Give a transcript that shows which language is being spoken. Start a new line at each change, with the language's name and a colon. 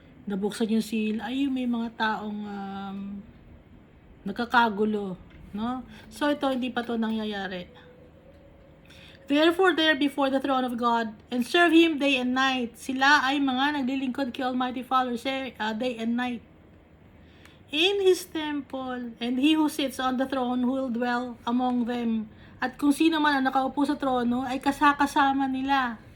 Filipino: nabuksan yung seal, ay may mga taong nagkakagulo, no? So ito, hindi pa to nangyayari.
English: Therefore, there before the throne of God, and serve Him day and night.
Filipino: Sila ay mga naglilingkod kay Almighty Father
English: day and night. In His temple, and He who sits on the throne will dwell among them.
Filipino: At kung sino man ang nakaupo sa trono, ay kasama nila.